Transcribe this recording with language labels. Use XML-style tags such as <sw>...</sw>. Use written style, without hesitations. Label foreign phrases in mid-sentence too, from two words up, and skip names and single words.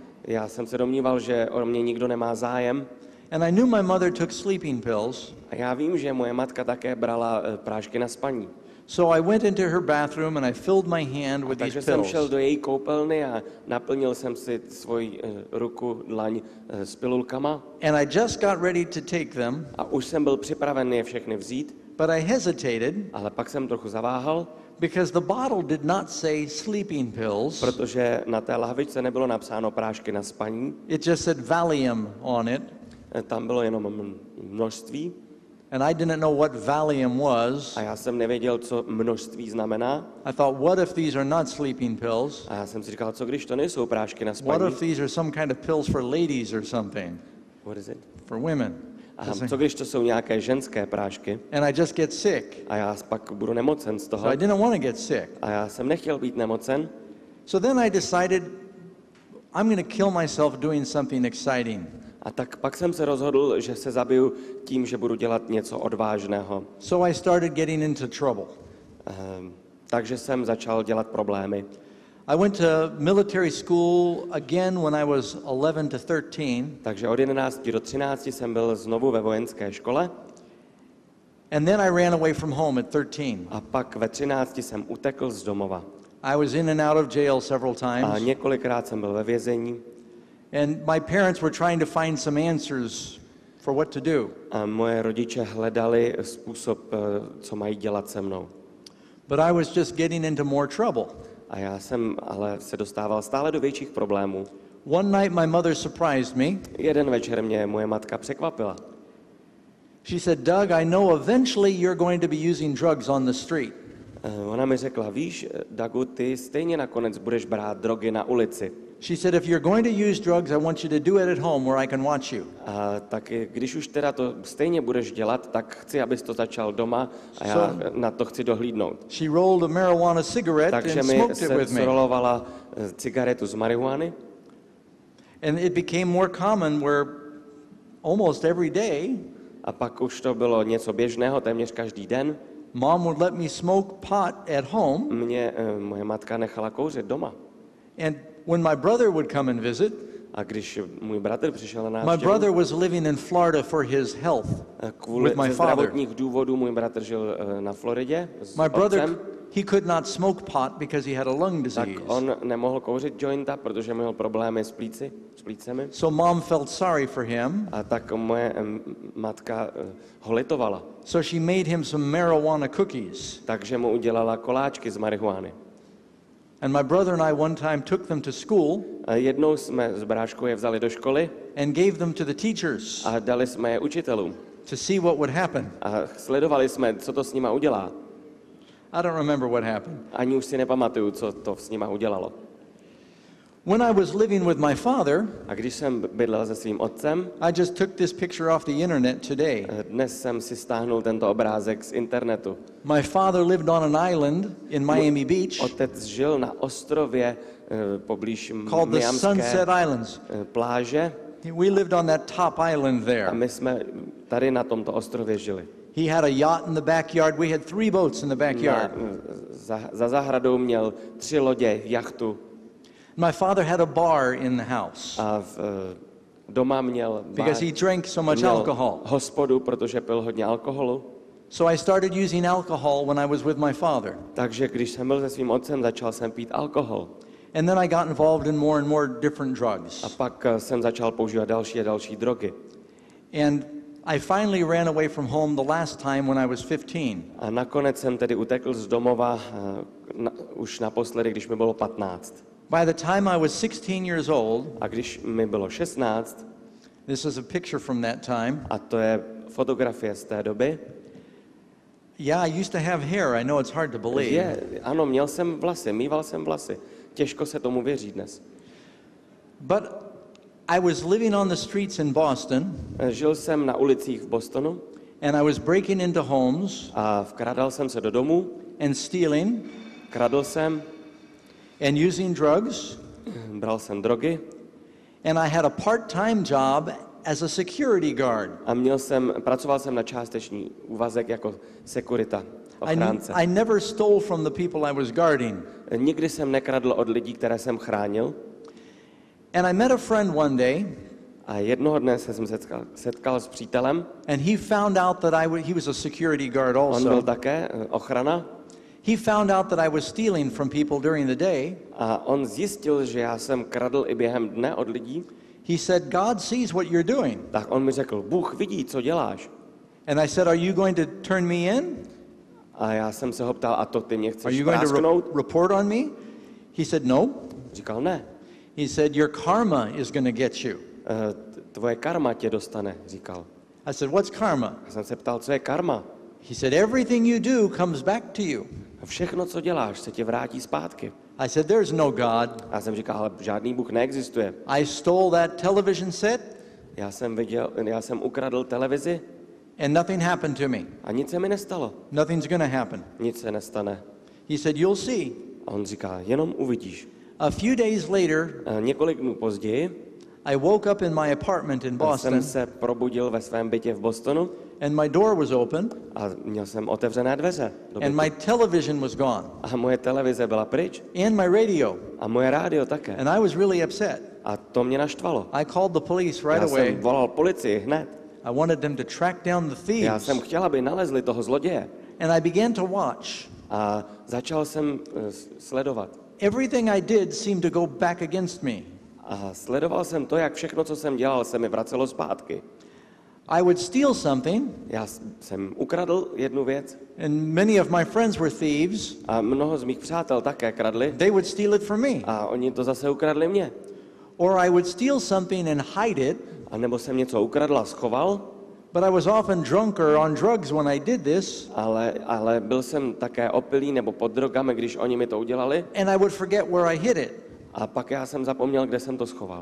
<cs>Já jsem se domníval, že o mě nikdo nemá zájem.</cs> <en>And I knew my mother took sleeping pills.</en> <cs>A já vím, že moje matka také brala prášky na spaní.</cs> <en>So I went into her bathroom and I filled my hand with these</en> <cs>Takže jsem šel</cs> <en>pills.</en> <cs>do její koupelny a naplnil jsem si svoji ruku, dlaň s pilulkama.</cs> <en>And I just got ready to take them,</en> <cs>A už jsem byl připraven je všechny vzít,</cs> <en>but I hesitated</en> <cs>ale pak jsem trochu zaváhal,</cs> <en>because the bottle did not say sleeping pills.</en> <cs>protože na té lahvičce nebylo napsáno prášky na spaní,</cs> <en>It just said Valium on it.</en> <cs>tam bylo jenom množství</cs> <en>And I didn't know what Valium was.</en> <cs>a já jsem nevěděl, co množství znamená.</cs> <en>I thought, what if these are not sleeping pills?</en> <cs>A já jsem si říkal, co když to nejsou prášky na</cs> <en>What</en> <cs>spaní?</cs> <en>if these are some kind of pills for ladies or something? What is it? For women.</en> <cs>A co když to jsou nějaké ženské prášky</cs> <en>And I just get sick.</en> <cs>a já pak budu nemocen z toho?</cs> <en>So I didn't want to get sick.</en> <cs>A já jsem nechtěl být nemocen,</cs> <en>So then I decided I'm going to kill myself doing something exciting.</en> <cs>a tak pak jsem se rozhodl, že se zabiju tím, že budu dělat něco odvážného.</cs> <en>So I started getting into trouble.</en> <cs>Takže jsem začal dělat problémy.</cs> <en>I went to military school again when I was 11 to 13.</en> <cs>Takže od 11 do 13 jsem byl znovu ve vojenské škole</cs> <en>And then I ran away from home at 13.</en> <cs>a pak ve 13 jsem utekl z domova.</cs> <en>I was in and out of jail several</en> <cs>A</cs> <en>times.</en> <cs>několikrát jsem byl ve vězení</cs> <en>And my parents were trying to find some answers for what to do.</en> <cs>a moje rodiče hledali způsob, co mají dělat se mnou.</cs> <en>But I was just getting into more trouble.</en> <cs>A já jsem ale se dostával stále do větších problémů.</cs> <en>One night my mother surprised me.</en> <cs>Jeden večer mě moje matka překvapila.</cs> <en>She said, Doug, I know eventually you're going to be using drugs on the street.</en> <cs>Ona mi řekla, víš, Dagu, ty stejně nakonec budeš brát drogy na ulici.</cs> <en>She said, if you're going to use drugs, I want you to do it at home where I can watch you.</en> <cs>A tak když už teda to stejně budeš dělat, tak chci, abys to začal doma a já na to chci dohlídnout.</cs> <en>She rolled a marijuana cigarette</en> <cs>Takže</cs> <en>and</en> <cs>mi</cs> <en>smoked it with me.</en> <cs>zrolovala cigaretu z marihuany</cs> <en>And it became more common where almost every day,</en> <cs>a pak už to bylo něco běžného, téměř každý den.</cs> <en>Mom would let me smoke pot at home.</en> <cs>Mě moje matka nechala kouřit doma.</cs> <en>And when my brother would come and visit,</en> <cs>A když můj bratr přišel na</cs> <en>my</en> <cs>návštěvu,</cs> <en>brother was living in Florida for his health</en> <cs>kvůli</cs> <en>with my</en> <cs>ze</cs> <en>father.</en> <cs>zdravotních důvodů můj bratr žil na Floridě s</cs> <en>My brother,</en> <cs>otcem,</cs> <en>he could not smoke pot because he had a lung</en> <cs>tak</cs> <en>disease.</en> <cs>on nemohl kouřit jointa, protože měl problémy s plícemi.</cs> <en>So Mom felt sorry for him.</en> <cs>A tak moje matka ho litovala.</cs> <en>So she made him some marijuana cookies.</en> <cs>Takže mu udělala koláčky z marihuany.</cs> <en>And my brother and I one time took them to school</en> <cs>A jednou jsme s bráškou je vzali do školy</cs> <en>and gave them to the teachers</en> <cs>a dali jsme je učitelům.</cs> <en>to see what would happen.</en> <cs>A sledovali jsme, co to s nima udělá.</cs> <en>I don't remember what happened.</en> <cs>Ani už si nepamatuju, co to s nima udělalo.</cs> <en>When I was living with my father,</en> <cs>A když jsem bydlel se svým otcem,</cs> <en>I just took this picture off the internet today.</en> <cs>dnes jsem si stáhnul tento obrázek z internetu.</cs> <en>My father lived on an island in Miami Beach</en> <cs>Otec žil na ostrově poblíž</cs> <en>called the</en> <cs>Miamské</cs> <en>Sunset Islands.</en> <cs>pláže</cs> <en>We lived on that top island</en> <cs>a</cs> <en>there.</en> <cs>my jsme tady na tomto ostrově žili.</cs> <en>He had a yacht in the backyard. We had 3 boats in the backyard.</en> <cs>Za zahradou měl 3 lodě, jachtu</cs> <en>My father had a bar in the house</en> <cs>a doma měl bar,</cs> <en>because he drank so much</en> <cs>měl</cs> <en>alcohol.</en> <cs>hospodu, protože pil hodně alkoholu.</cs> <en>So I started using alcohol when I was with my father.</en> <cs>Takže když jsem byl se svým otcem, začal jsem pít alkohol.</cs> <en>And then I got involved in more and more different drugs.</en> <cs>A pak jsem začal používat další a další drogy.</cs> <en>And I finally ran away from home the last time when I was 15.</en> <cs>A nakonec jsem tedy utekl z domova už naposledy, když mi bylo 15.</cs> <en>By the time I was 16 years old,</en> <cs>A když mi bylo 16,</cs> <en>this is a picture from that time.</en> <cs>a to je fotografie z té doby,</cs> <en>Yeah, I used to have hair. I know it's hard to believe.</en> <cs>ano, měl jsem vlasy, mýval jsem vlasy. Těžko se tomu věří dnes.</cs> <en>But I was living on the streets in Boston,</en> <cs>Žil jsem na ulicích v Bostonu</cs> <en>and I was breaking into homes</en> <cs>a vkrádal jsem se do domů,</cs> <en>and stealing</en> <cs>kradl jsem,</cs> <en>and using drugs.</en> <cs>bral jsem drogy</cs> <en>And I had a part-time job as a security guard.</en> <cs>a pracoval jsem na částečný úvazek jako sekurita, ochránce.</cs> <en>I never stole from the people I was guarding.</en> <cs>Nikdy jsem nekradl od lidí, které jsem chránil.</cs> <en>And I met a friend one day</en> <cs>A jednoho dne se jsem setkal s přítelem.</cs> <en>And he found out that he was a security guard</en> <cs>On byl</cs> <en>also.</en> <cs>také ochrana.</cs> <en>He found out that I was stealing from people during the day.</en> <cs>A on zjistil, že já jsem kradl i během dne od lidí.</cs> <en>He said, God sees what you're doing.</en> <cs>Tak on mi řekl, Bůh vidí, co děláš.</cs> <en>And I said, are you going to turn me in?</en> <cs>A já jsem se ho ptal, a to ty mě</cs> <en>Are</en> <cs>chceš</cs> <en>you going to</en> <cs>prásknout?</cs> <en>report on me? He said, no.</en> <cs>Říkal, ne.</cs> <en>He said, your karma is going to get you.</en> <cs>Tvoje karma tě dostane, říkal.</cs> <en>I said, what's karma?</en> <cs>Já jsem se ptal, co je karma.</cs> <en>He said, everything you do comes back to you.</en> <cs>Všechno, co děláš, se tě vrátí zpátky.</cs> <en>I said, there's no God.</en> <cs>Já jsem říkal, ale žádný Bůh neexistuje.</cs> <en>I stole that television set</en> <cs>Já jsem ukradl televizi</cs> <en>and nothing happened to me.</en> <cs>a nic se mi nestalo.</cs> <en>Nothing's going to happen.</en> <cs>Nic se nestane.</cs> <en>He said, you'll see.</en> <cs>A on říká, jenom uvidíš.</cs> <en>A few days later,</en> <cs>Několik dnů později</cs> <en>I woke up in my apartment in Boston</en> <cs>jsem se probudil ve svém bytě v Bostonu</cs> <en>and my door was open</en> <cs>a měl jsem otevřené dveře do</cs> <en>and</en> <cs>bytu.</cs> <en>my television was gone</en> <cs>A moje televize byla pryč</cs> <en>and my radio.</en> <cs>a moje rádio také.</cs> <en>And I was really upset.</en> <cs>A to mě naštvalo.</cs> <en>I called the police right</en> <cs>Já</cs> <en>away.</en> <cs>jsem volal policii hned.</cs> <en>I wanted them to track down the</en> <cs>Já</cs> <en>thieves.</en> <cs>jsem chtěl, aby nalezli toho zloděje.</cs> <en>And I began to watch.</en> <cs>A začal jsem sledovat.</cs> <en>Everything I did seemed to go back against me.</en> <cs>A sledoval jsem to, jak všechno, co jsem dělal, se mi vracelo zpátky.</cs> <en>I would steal something,</en> <cs>Já jsem ukradl jednu věc</cs> <en>and many of my friends were thieves.</en> <cs>a mnoho z mých přátel také kradli</cs> <en>They would steal it from me.</en> <cs>a oni to zase ukradli mě.</cs> <en>Or I would steal something and hide it,</en> <cs>A nebo jsem něco ukradl a schoval,</cs> <en>but I was often drunk or on drugs when I did this,</en> <cs>ale byl jsem také opilý nebo pod drogami, když oni mi to udělali.</cs> <en>and I would forget where I hid it.</en> <cs>A pak já jsem zapomněl, kde jsem to schoval.</cs>